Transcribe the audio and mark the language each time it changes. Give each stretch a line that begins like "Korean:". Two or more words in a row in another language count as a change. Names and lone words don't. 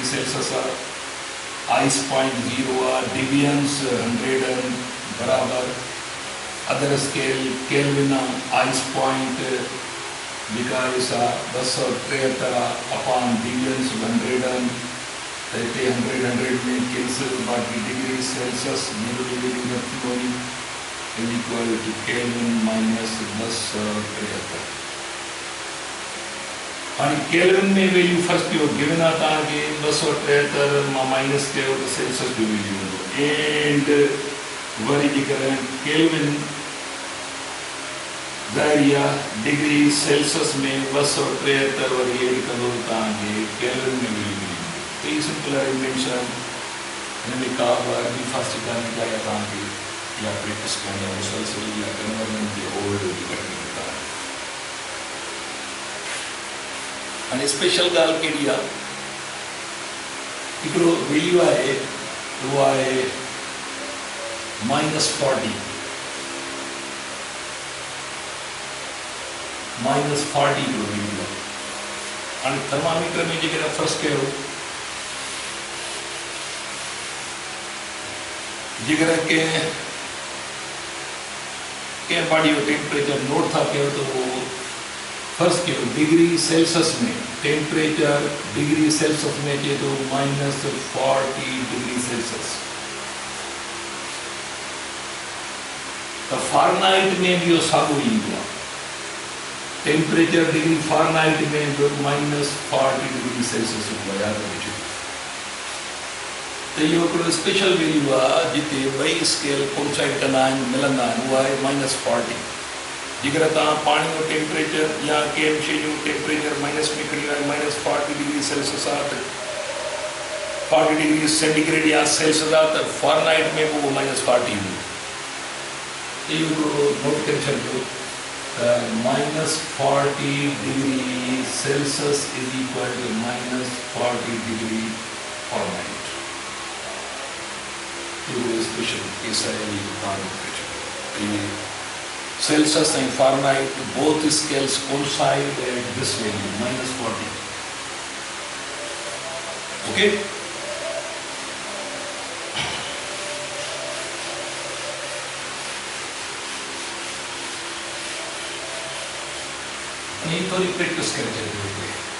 English: Celsius ice point 0 deviance 100 बराबर other scale Kelvin ice point because 273 upon deviance 100 100 में cancel बाकी degree Celsius 0 degree में is equal to Kelvin minus 273।
Sindhi: और केल्विन में वैल्यू फर्स्ट कयो गिवन आहे तव्हांखे 273 मां माइनस कयो त सेल्सियस जो वैल्यू हूंदो एंड वरी जेकॾहिं केल्विन ज़ाहिर
English: degree Celsius
Sindhi: में 273 वरी एड कंदो तव्हांखे केल्विन में वैल्यू मिली। तो ये
English: simple arrangements
Sindhi: आहिनि, हिन में का बि फास्ट कान्हे का या तव्हांखे या प्रैक्टिस करिणी मुसलसल या कन्वर्जन जे ओल्ड कटिंग कंदा हाणे स्पेशल ॻाल्हि कहिड़ी आहे, हिकिड़ो वैल्यू आहे उहो आहे -40 जो वैल्यू आहे। हाणे थर्मामीटर में जेकॾहिं फर्स्ट कयो जेकॾहिं कंहिं बॉडी जो टेम्परेचर नोट था कयो तो वो फर्स्ट कयो
English: degree Celsius
Sindhi: में
English: temperature degree Celsius
Sindhi: में जे तो -40
English: degree Celsius.
Sindhi: तो फारेनहाइट में भी साॻियो ईंदो आहे।
English: temperature degree Fahrenheit
Sindhi: में जो -40
English: degree Celsius
Sindhi: हूंदो आहे, यादि रखिजो। तो इहो हिकिड़ो
English: special value
Sindhi: आहे जिते ॿई स्केल कोइंसाइड कंदा आहिनि, मिलंदा आहिनि, उहा आहे -40। जेकर तव्हां पाणी जो टेम्परेचर या कंहिं शइ जो टेम्परेचर माइनस में खणी आयो, -40
English: degree Celsius
Sindhi: आहे त 40
English: degree centigrade
Sindhi: या सेल्सियस आहे त फारेनहाइट में बि उहो -40 हूंदो। इहो हिकिड़ो नोट करे छॾिजो त -40
English: degree Celsius is equal to -40 degree Fahrenheit.
Sindhi: इहो
English: special case
Sindhi: आहे, तव्हां
English: Celsius and Fahrenheit, both scales coincide at this value,
Sindhi: -40.
English: Okay?
Hindi: ये थोड़ी प्रैक्टिस करें चलिए।